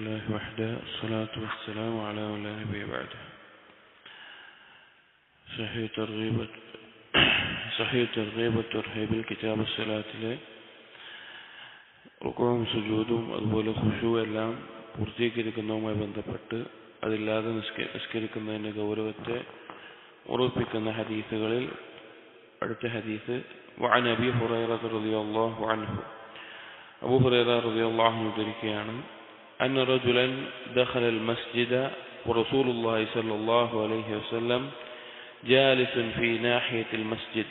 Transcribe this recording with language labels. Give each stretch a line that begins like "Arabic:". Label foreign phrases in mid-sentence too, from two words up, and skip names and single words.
Arabic: وحده الصلاة والسلام على من لا نبي بعده. صحيح ترغيب والترهيب الكتاب الصلاة
Malayalam: റുക്കൂഉം സുജൂദും അതുപോലെ ഖുശൂ എല്ലാം പൂർത്തീകരിക്കുന്നതുമായി ബന്ധപ്പെട്ട് അതില്ലാതെ നിസ്കരിക്കുന്നതിൻ്റെ ഗൗരവത്തെ ഉറപ്പിക്കുന്ന ഹദീസുകളിൽ അടുത്ത ഹദീസ്
Arabic: وعن أبي هريرة رضي الله عنه, أبو هريرة رضي الله عنه
Malayalam: ഉദ്ധരിക്കുകയാണ്,
Arabic: أن رجلا دخل المسجد ورسول الله صلى الله عليه وسلم جالس في ناحية المسجد.